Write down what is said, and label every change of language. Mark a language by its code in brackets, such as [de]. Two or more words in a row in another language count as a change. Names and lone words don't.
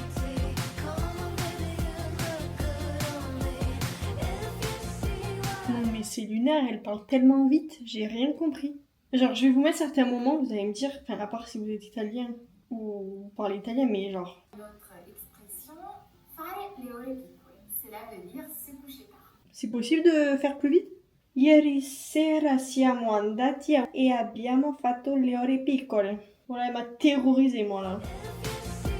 [fr] Non mais c'est lunaire, elle parle tellement vite, j'ai rien compris. Genre je vais vous mettre certains moments, vous allez me dire, enfin à part si vous êtes italien ou vous parlez italien, mais genre... L'autre expression, [it] fare le ore piccole. [fr] Cela veut dire se coucher tard. C'est possible de faire plus vite? [it] Ieri sera siamo andati e abbiamo fatto le ore piccole. [fr] Voilà, elle m'a terrorisée moi là.